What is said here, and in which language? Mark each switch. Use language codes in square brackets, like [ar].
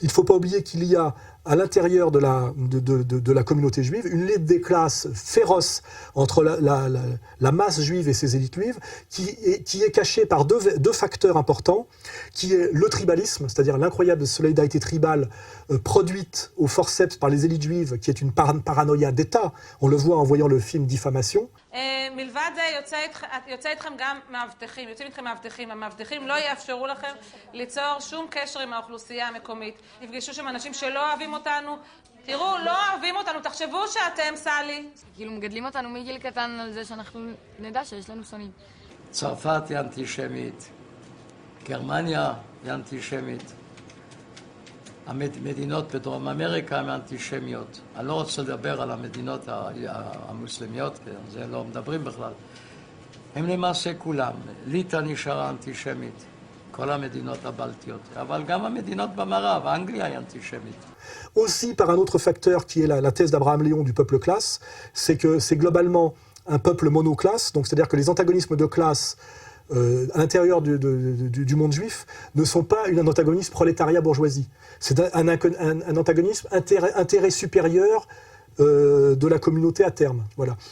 [fr] Il ne faut pas oublier qu'il y a à l'intérieur de la communauté juive une lutte des classes féroce entre la masse juive et ses élites juives qui est cachée par deux facteurs importants, qui est le tribalisme, c'est-à-dire l'incroyable solidarité tribale produite au forceps par les élites juives, qui est une paranoïa d'État. On le voit en voyant le film Diffamation. [he] מלבד זה יוצא איתכם גם מאבטחים, יוצאים איתכם מאבטחים, המאבטחים לא יאפשרו לכם ליצור שום קשר עם האוכלוסייה המקומית. נפגשו שם אנשים שלא אוהבים אותנו, תראו, לא אוהבים אותנו, תחשבו שאתם סלי. כאילו מגדלים אותנו מגיל קטן על זה שאנחנו נדע שיש לנו שונאים. צרפת היא אנטישמית, גרמניה היא אנטישמית. המדינות בדרום אמריקה הן אנטישמיות. אני לא רוצה לדבר על המדינות המוסלמיות, זה לא מדברים בכלל. הם למעשה כולם. ליטא נשארה אנטישמית, כל המדינות הבלטיות, אבל גם המדינות במערב, אנגליה היא אנטישמית. [fr] Aussi par un autre facteur qui est la thèse d'Abraham Léon du peuple classe, c'est que c'est globalement un peuple monoclasse, donc c'est-à-dire que les antagonismes de classe à l'intérieur du monde juif ne sont pas un antagonisme prolétariat-bourgeoisie. C'est un antagonisme intérêt supérieur de la communauté à terme. Voilà.